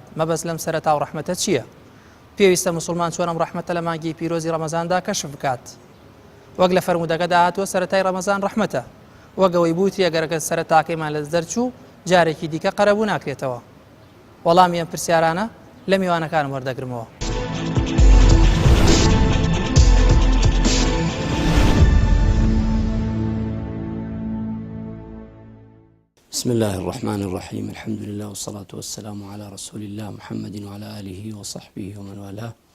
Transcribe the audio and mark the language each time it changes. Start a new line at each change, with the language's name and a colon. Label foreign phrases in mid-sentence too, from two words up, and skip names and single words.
Central Kurdish: مەبەست لەم سەرەتا و ڕەحمەتە چییە؟ پێویستە موسڵمان چۆنم ڕەحمەتە لە مانگی پیرۆزی ڕەمەزاندا کەشف بکات. وەک لە فەرمودەکە داهاتووە سەرەتای ڕەمەزان ڕەحمەتە، وەگەوەی بوتی ئەگەرەکە سەرەتاکەیمان لە دەرچوو جارێکی دیکە قەرەبوو ناکرێتەوە. وەڵامی ئەم پرسیارانە لە میوانەکانم وەردەگرمەوە.
Arabic: بسم الله الرحمن الرحيم الحمد لله والصلاة والسلام على رسول الله محمد وعلى آله وصحبه ومن والاه.